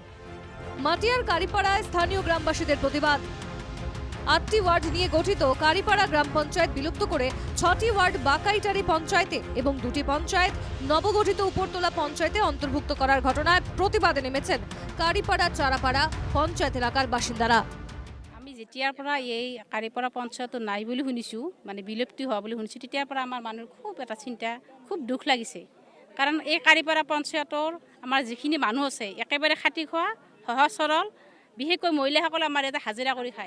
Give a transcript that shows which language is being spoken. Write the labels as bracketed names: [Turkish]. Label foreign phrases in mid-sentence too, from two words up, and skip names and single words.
[Bangla] মাটিয়ার কারিপাড়ায় স্থানীয় গ্রামবাসীদের প্রতিবাদ। 8টি ওয়ার্ড নিয়ে গঠিত কারিপাড়া গ্রাম পঞ্চায়েত বিলুপ্ত করে 6টি ওয়ার্ড বাকাইটারি পঞ্চায়েতে এবং 2টি পঞ্চায়েত নবগঠিত উপরতলা পঞ্চায়েতে অন্তর্ভুক্ত করার ঘটনায় প্রতিবাদে নেমেছেন কারিপাড়া চারাপাড়া পঞ্চায়েত এলাকার বাসিন্দারা। [Assamese] আমি যেতিয়াৰ পৰা এই কাৰিপাৰা পঞ্চায়ত নাই বুলি শুনিছোঁ, মানে বিলুপ্তি হোৱা বুলি শুনিছোঁ, তেতিয়াৰ পৰা আমাৰ মানুহৰ খুব এটা চিন্তা, খুব দুখ লাগিছে। কাৰণ এই কাৰিপাৰা পঞ্চায়তৰ আমাৰ যিখিনি মানুহ আছে একেবাৰে খাটি খোৱা, সহজ সৰল, বিশেষকৈ মহিলাসকলে আমাৰ ইয়াতে হাজিৰা কৰি খায়।